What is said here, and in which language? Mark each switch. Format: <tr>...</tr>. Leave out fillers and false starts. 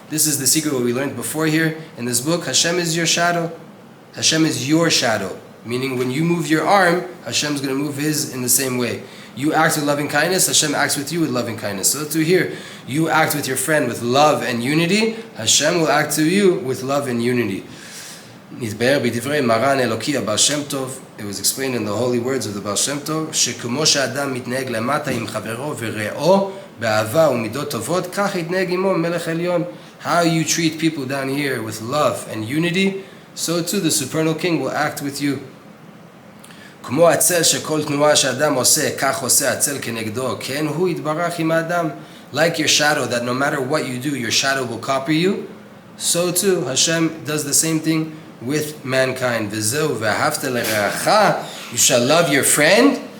<en>This is the secret what we learned before here in this book. Hashem is your shadow. Hashem is your shadow, meaning when you move your arm, Hashem's going to move his in the same way. You act with loving kindness, Hashem acts with you with loving kindness. So to here, you act with your friend with love and unity, Hashem will act to you with love and unity.</en> <he>נתבהר בדברי מרן אלוקי הבעל שם טוב,</he> <en>it was explained in the holy words of the Baal Shem Tov,</en> <he>שכמו שאדם מתנהג למטה עם חברו ורעו באהבה ומידות טובות, כך יתנהג עמו מלך עליון.</he> <en>How you treat people down here with love and unity, so too the supernal king will act with you.</en> <he>כמו הצל שכל תנועה שאדם עושה, כך עושה הצל כנגדו, כן הוא יתברך עם האדם.</he> <en>Like your shadow, that no matter what you do, your shadow will copy you, so too Hashem does the same thing with mankind.</en> <he>וזהו ואהבת לרעך,</he> <en>you shall love your friend.</en>